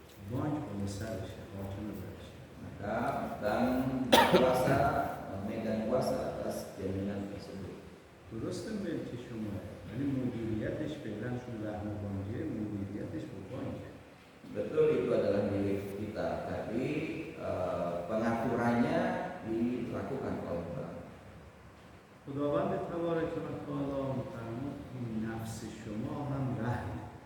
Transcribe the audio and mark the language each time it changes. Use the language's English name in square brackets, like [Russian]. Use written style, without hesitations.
[Persian] بانک بالا سرشه، حاکم برشه. [Indonesian] Maka bank berkuasa, memegang kuasa atas jaminan tersebut. [Persian] درسته ملک شما، ولی مدیریتش فعلا چون رهن بانکیه، مدیریتش با بانکه. [Indonesian] Betul itu adalah milik kita, tapi pengaturannya dilakukan oleh bank. [Persian] خداوند تبارک و تعالی می‌فرماید این نفس شما هم رهنه.